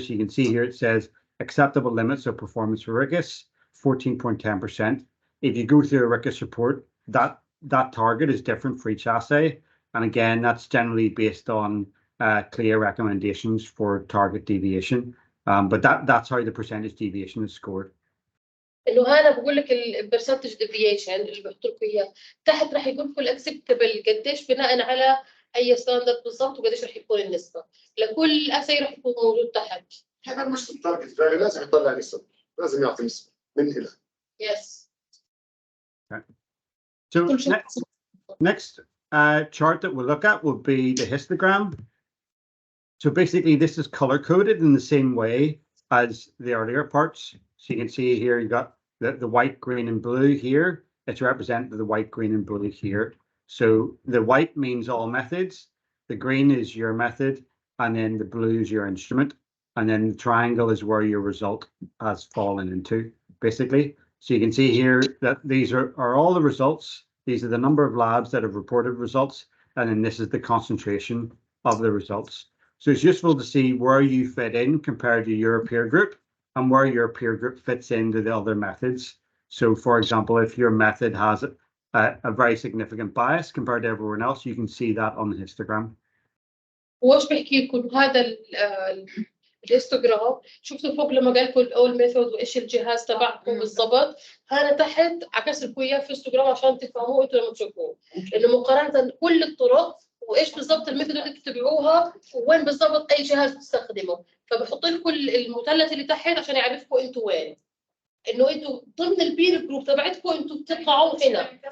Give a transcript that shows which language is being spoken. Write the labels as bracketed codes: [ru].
[en] So you can see here it says acceptable limits of performance for RIQAS, 14.10%. If you go through a RIQAS report, that target is different for each assay. And again, that's generally based on clear recommendations for target deviation. But that's how the percentage deviation is scored. [ar] انه هنا بقول لك البرسنتج ديفيشن اللي بحط لكم اياه تحت راح يكون لكم الاكسبتبل قديش بناء على اي ستاندرد بالضبط وقديش راح يكون النسبه لكل اسي راح يكون موجود تحت. هذا مش التارجت فاليو لازم يطلع نسب لازم يعطي نسبه من الى. [en] Yes. Okay. So next chart that we'll look at will be the histogram. So basically this is color coded in the same way as the earlier parts. So you can see here you got the white, green and blue here. It's represented the white, green and blue here. So the white means all methods, the green is your method, and then the blue is your instrument. And then the triangle is where your result has fallen into, basically. So you can see here that these are all the results. These are the number of labs that have reported results. And then this is the concentration of the results. So it's useful to see where you fit in compared to your peer group and where your peer group fits into the other methods. So for example, if your method has a very significant bias compared to everyone else, you can see that on the histogram. [ar] واش بحكي لكم هذا الهيستوجرام شفتوا فوق لما قال لكم الاول ميثود وايش الجهاز تبعكم بالضبط هنا تحت عكس لكم اياه في هيستوجرام عشان تفهموه انتم لما تشوفوه انه مقارنه كل الطرق وايش بالضبط الميثود اللي تتبعوها وين بالضبط اي جهاز تستخدمه فبحط لكم المثلث اللي تحت عشان يعرفكم انتم وين انه انتم ضمن البير جروب تبعتكم انتم بتطلعوا هنا